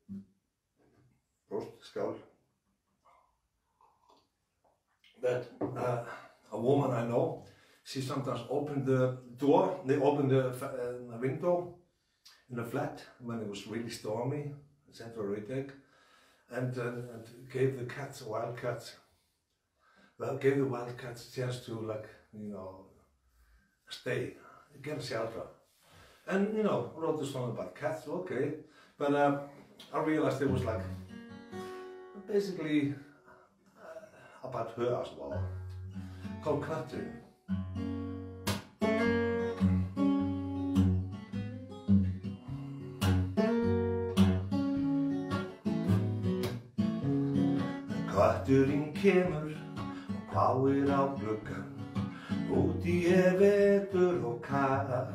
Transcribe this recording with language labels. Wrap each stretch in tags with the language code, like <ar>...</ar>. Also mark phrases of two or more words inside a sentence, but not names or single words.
<en>But a woman I know, she sometimes opened the door, they opened the window in the flat when it was really stormy in central Reykjavik, and gave the cats, wildcats, gave the wildcats a chance to, like, you know, stay, get a shelter. And, you know, wrote a song about cats, okay. But I realized it was like, basically about her as well, called Cuttery.</en> <is>Kötturinn kemur og hváir á gluggann, úti vetur og kall.</is>